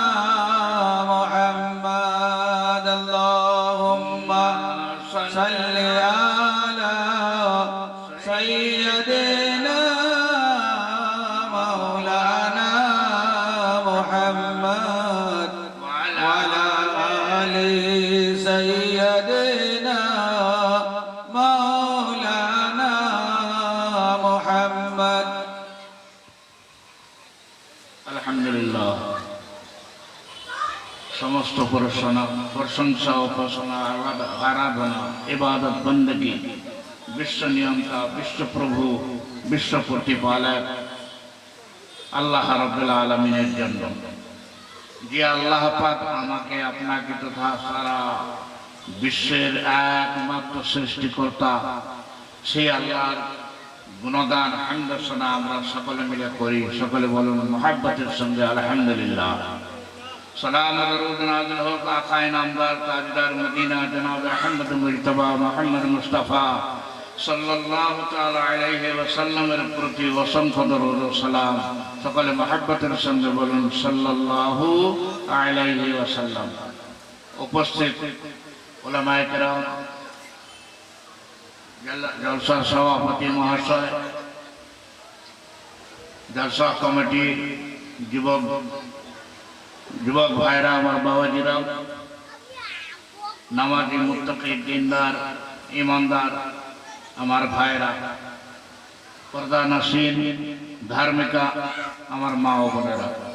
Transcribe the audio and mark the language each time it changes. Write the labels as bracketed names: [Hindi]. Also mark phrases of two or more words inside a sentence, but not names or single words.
[Arabic] محمد اللهم صل على سيدنا مولانا محمد وعلى آل سيدنا مولانا محمد الحمد لله [Bangla] সমস্ত প্রশংসা উপাসনা আরাধনা ইবাদত বন্দগি বিশ্ব নিয়ন্তা বিশ্বপ্রভু বিশ্ব প্রতিপালক আল্লাহ রাব্বুল আলামিনের জন্য যে আল্লাহ পাক আমাকে আপনাকে তথা সারা বিশ্বের একমাত্র সৃষ্টিকর্তা সেই আল্লাহর গুণগান হামদ শোনা আমরা সকলে মিলে করি সকলে বলুন মুহাব্বতের সঙ্গে আলহামদুলিল্লাহ [Urdu] سلام درود نازل ہو آقائے نامدار تاجدار مدینہ جناب احمد مجتبی محمد مصطفیٰ صلی اللہ تعالی علیہ وسلم رکرتی وسمت درود و سلام [Bangla] সকলে محبتের সঙ্গে বলুন সাল্লাল্লাহু আলাইহি ওয়াসাল্লাম। উপস্থিত উলামায়ে কেরাম, জলসার সভাপতি মহাশয়, জলসা কমিটি, যুবক ভাইরা, আমার বাবাজিরা, নামাজি মুত্তাকি দিনদার ইমানদার আমার ভাইরা, পর্দা নসীন ধার্মিকা আমার মা ও বোনেরা,